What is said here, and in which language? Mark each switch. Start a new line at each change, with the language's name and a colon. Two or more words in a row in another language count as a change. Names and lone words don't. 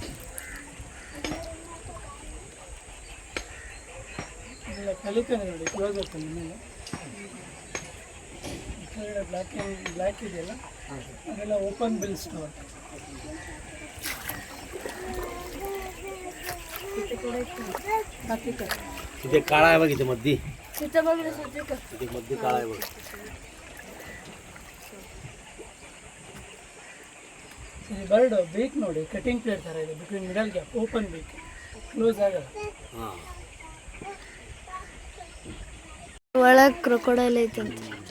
Kannada: ಪೆಲಿಕನ್ ನೋಡಿ ಕ್ಲೋಸ್ ಆಗ್ತದೆ ಮೇಲೆ. ಬ್ಲ್ಯಾಕ್ ಇದೆಯಲ್ಲ, ಅದೆಲ್ಲ
English: open bill store.
Marathi: इथे काळा आहे बघ, इथे मध्य मध्य काळा आहे बघ.
English: bird beak
Kannada: ನೋಡಿ,
English: cutting plate
Kannada: ಥರ ಇದೆ.
English: between middle gap open beak, close ಆಗಲ್ಲ. हां,
Kannada: ಒಳಗೆ ಕ್ರೊಕೊಡೈಲ್ ಐತಂತೆ.